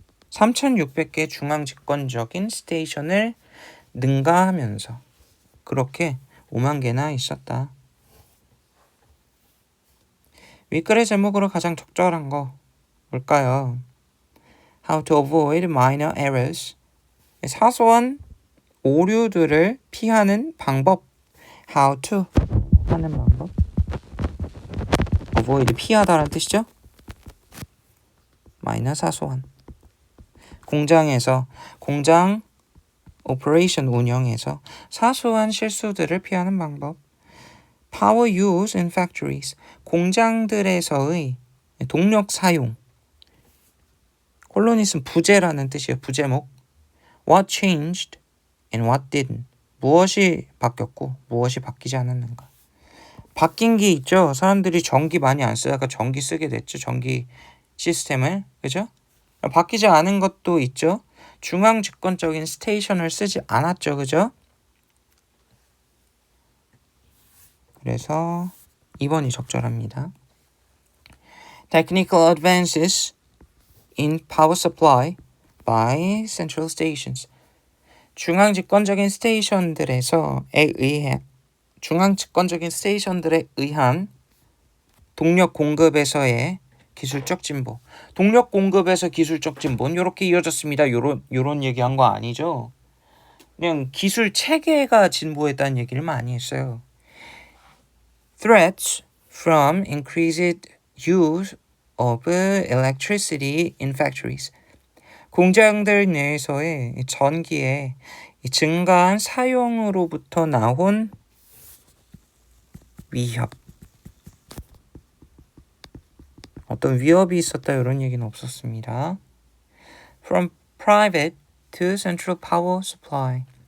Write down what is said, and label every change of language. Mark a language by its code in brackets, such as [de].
[ko] 3,600개 중앙 집권적인 스테이션을 능가하면서 그렇게 5만 개나 있었다. 윗글의 제목으로 가장 적절한 거 뭘까요? [en] How to avoid minor errors. [ko] 사소한 오류들을 피하는 방법. [en] How to [ko] 하는 방법. avoid 피하다라는 뜻이죠. minor 사소한. 공장에서, 공장 오퍼레이션 운영에서 사소한 실수들을 피하는 방법. [en] Power use in factories. [ko] 공장들에서의 동력 사용. 콜로니슨 부재라는 뜻이에요. 부재목. [en] What changed and what didn't. [ko] 무엇이 바뀌었고 무엇이 바뀌지 않았는가. 바뀐 게 있죠. 사람들이 전기 많이 안 쓰다가 전기 쓰게 됐죠. 전기 시스템을. 그죠? 바뀌지 않은 것도 있죠. 중앙 집권적인 스테이션을 쓰지 않았죠. 그죠? 그래서 2번이 적절합니다. [en] Technical advances in power supply by central stations. [ko] 중앙 집권적인 스테이션들에서에 의해, 중앙 집권적인 스테이션들에 의한 동력 공급에서의 기술적 진보. 동력 공급에서 기술적 진보는 이렇게 이어졌습니다. 요런 얘기한 거 아니죠. 그냥 기술 체계가 진보했다는 얘기를 많이 했어요. [en] Threats from increased use of electricity in factories. [ko] 공장들 내에서의 전기의 증가한 사용으로부터 나온 위협. 어떤 위협이 있었다 이런 얘기는 없었습니다. [en] From private to central power supply.